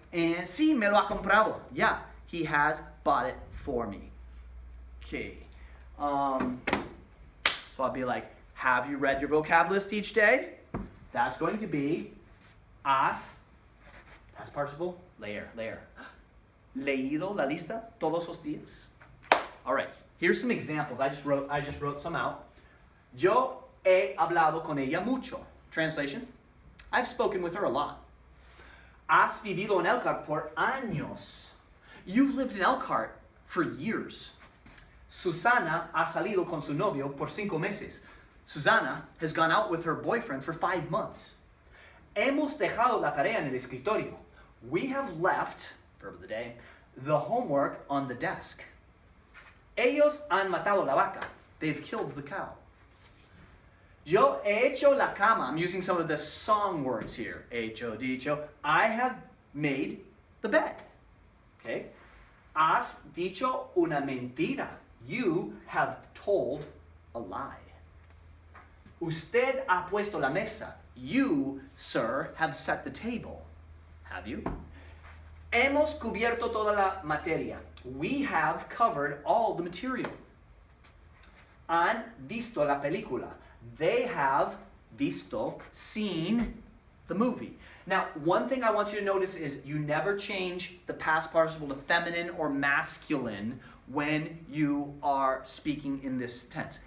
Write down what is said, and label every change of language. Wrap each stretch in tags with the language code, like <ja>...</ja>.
<en>And</en> <es>sí, me lo ha comprado.</es> <en>Yeah, he has bought it for me. Okay. So I'll be like, have you read your vocab list each day? That's going to be has, past participle, leer.</en> <es>Leído la lista todos los días.</es> <en>All right. Here's some examples. I just wrote some out.</en> <es>Yo he hablado con ella mucho.</es> <en>Translation: I've spoken with her a lot.</en> <es>Has vivido en Elkhart por años.</es> <en>You've lived in Elkhart for years.</en> <es>Susana ha salido con su novio por 5 meses.</es> <en>Susana has gone out with her boyfriend for 5 months.</en> <es>Hemos dejado la tarea en el escritorio.</es> <en>We have left, verb of the day, the homework on the desk.</en> <es>Ellos han matado la vaca.</es> <en>They've killed the cow.</en> <es>Yo he hecho la cama.</es> <en>I'm using some of the song words here. Hecho, dicho. I have made the bed. Okay?</en> <es>Has dicho una mentira.</es> <en>You have told a lie.</en> <es>Usted ha puesto la mesa.</es> <en>You, sir, have set the table. Have you?</en> <es>Hemos cubierto toda la materia.</es> <en>We have covered all the material.</en> <es>Han visto la película.</es> <en>They have visto, seen the movie. Now, one thing I want you to notice is you never change the past participle to feminine or masculine when you are speaking in this tense.</en>